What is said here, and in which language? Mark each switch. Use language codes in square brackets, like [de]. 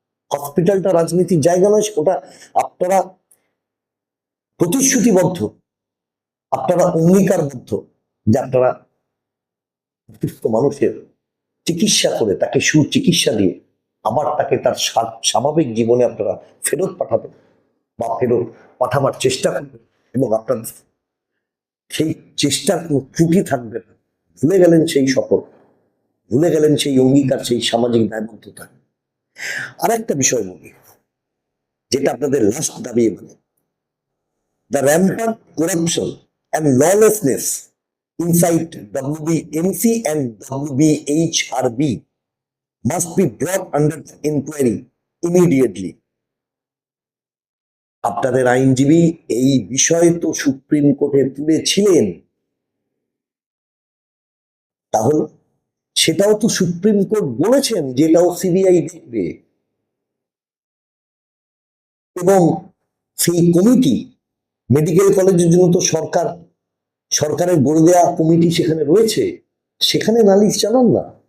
[bn] হসপিটালটা রাজনীতির জায়গা নয়, ওটা আপনারা প্রতিশ্রুতিবদ্ধ, আপনারা অঙ্গীকারবদ্ধ যে আপনারা অসুস্থ মানুষের চিকিৎসা করে তাকে সুচিকিৎসা দিয়ে আবার তাকে তার স্বাভাবিক জীবনে আপনারা ফেরত পাঠাবেন বা ফেরত পাঠাবার চেষ্টা করবেন, এবং আপনার সেই চেষ্টার কোনো ত্রুটি থাকবে না। ভুলে গেলেন সেই শপথ, ভুলে গেলেন সেই অঙ্গীকার, সেই সামাজিক দায়বদ্ধতা। আর একটা বিষয় বলি, যেটা আপনাদের লাস্ট দাবি, মানে [en] the rampant corruption and lawlessness inside WBMC and WBHRB must be brought under inquiry immediately. [bn] আপনাদের আইনজীবী এই বিষয় তো সুপ্রিম কোর্টে তুলেছিলেন, তাহলে সেটাও তো সুপ্রিম কোর্ট বলেছেন যেটাও সিবিআই দেখবে, এবং সেই কমিটি, মেডিকেল কলেজের জন্য তো সরকারের বলে দেওয়া কমিটি সেখানে রয়েছে, সেখানে নালিশ জানান না।